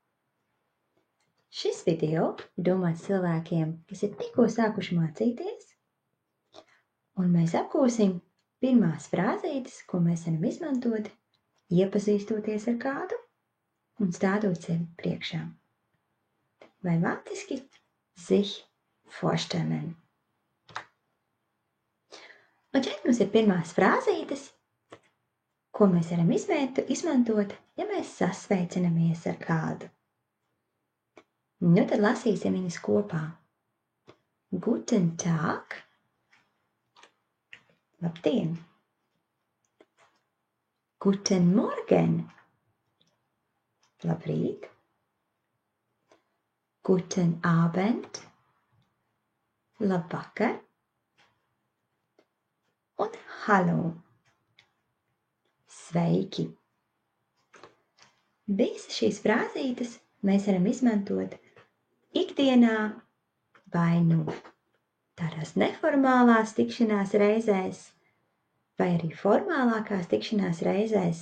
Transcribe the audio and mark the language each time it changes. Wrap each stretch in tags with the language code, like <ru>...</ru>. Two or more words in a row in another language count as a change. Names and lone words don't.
<lv>Šis video ir domāts cilvēkiem, kas ir tikko sākuši mācīties, un mēs apgūsim pirmās frāzītes, ko mēs varam izmantot, iepazīstoties ar kādu un stādot sevi priekšā. Vai vāciski</lv> <de>sich vorstellen.</de> <lv>Un šeit mums ir pirmās frāzītes, ko mēs varam izmantot, ja mēs sasveicinamies ar kādu. Nu, tad lasīsim viņas kopā.</lv> <de>Guten Tag. Labdien. Guten Morgen. Labrīt. Guten Abend.</de> <lv>Labvakar. Un hallo. Sveiki! Visas šīs frāzītes mēs varam izmantot ikdienā vai nu tādās neformālās tikšanās reizēs, vai arī formālākās tikšanās reizēs.</lv>